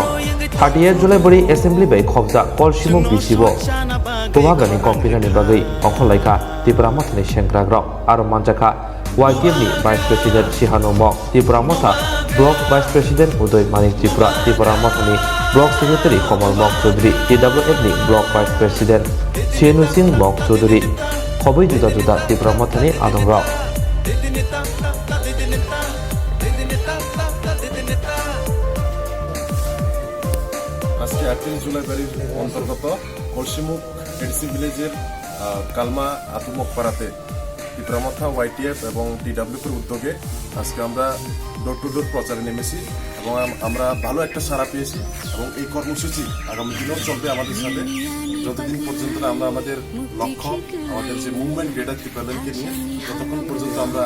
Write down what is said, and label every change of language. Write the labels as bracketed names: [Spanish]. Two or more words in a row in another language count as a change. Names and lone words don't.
[Kok Borok] 38 July Bori Assembly Bay Khobja Kolshimuk Bisibo Bobagani Kompinani Bagai Ongkholaika Tripura Mothani Shenkragrok Aro Manjaka YTF ni [English] Vice President [Kok Borok] Sihano Mok Tripura Motha [English] Block Vice President [Kok Borok] Udoy Manik Tripura Tripura Mothani [English] Block Secretary [Kok Borok] Komal Mok Chaudhary TWF ni [English] Block Vice President [Kok Borok] Sienu Singh Mok Chaudhary Khoboi Juda Juda Tripura Mothani Adong Rao [Bangla] আজকে 38 জুলাই বাড়ির অন্তর্গত কলসিমুখ এডিসি ভিলেজের কালমা আতুমক পাড়াতে ত্রিপুরা মথা YTF এবং TWF এর উদ্যোগে আজকে আমরা [English] door to door [Bangla] প্রচারে নেমেছি এবং আমরা ভালো একটা সাড়া পেয়েছি এবং এই কর্মসূচি আগামী দিনেও চলবে আমাদের সাথে যতদিন পর্যন্ত আমরা আমাদের লক্ষ্য আমাদের যে মুভমেন্ট গ্রেটার ত্রিপুরাকে নিয়ে ততক্ষণ পর্যন্ত আমরা